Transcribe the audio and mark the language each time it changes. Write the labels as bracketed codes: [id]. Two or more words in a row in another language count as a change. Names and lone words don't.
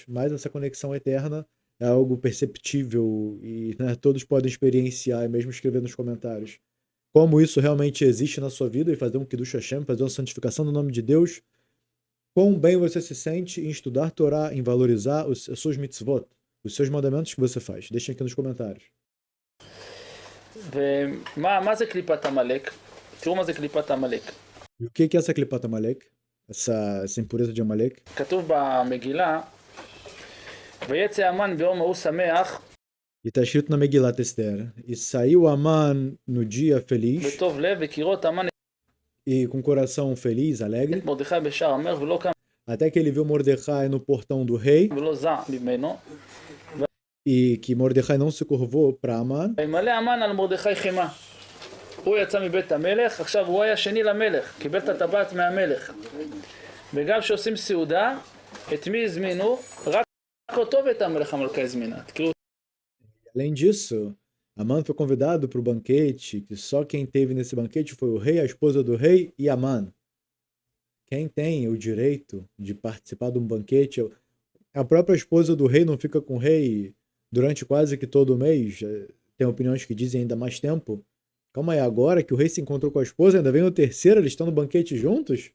[pt] Mas essa conexão eterna é algo perceptível e, né, todos podem experienciar e mesmo escrever nos comentários como isso realmente existe na sua vida, e fazer um [he] קידוש השם, [pt] fazer uma santificação do nome de Deus. Quão bem você se sente em estudar Torá, em valorizar os seus mitzvot, os seus mandamentos que você faz. Deixem aqui nos comentários. [he] ומה זה קליפת עמלק? תראו מה זה קליפת עמלק. [pt] E o que é essa Klipat Amalek? Essa impureza de Amalek? [he] כתוב במגילה, ויצא המן ביום ההוא שמח, [pt] E está escrito na Megilat Esther. E saiu Aman no dia feliz, [he] בטוב לב, וכירות המן [pt] e com o coração feliz, alegre, [he] את מרדכי בשער המלך, ולא קם [pt] até que ele viu Mordecai no portão do rei, [he] ולא זע ממנו. [pt] e que Mordecai não se curvou para Aman. [he] וימלא המן על מרדכי חימה. הוא יצא מבית המלך, עכשיו הוא היה שני למלך, קיבל את הטבעת מהמלך. וגם כשעושים סעודה, את מי הזמינו? רק אותו ואת המלך המלכה הזמינה. [pt] Além disso, Aman foi convidado para o banquete, que só quem teve nesse banquete foi o rei, a esposa do rei e Aman. Quem tem o direito de participar de um banquete, a própria esposa do rei não fica com o rei durante quase que todo o mês, tem opiniões que dizem ainda mais tempo, Calma aí, agora que o rei se encontrou com a esposa, ainda vem o terceiro, eles estão no banquete juntos?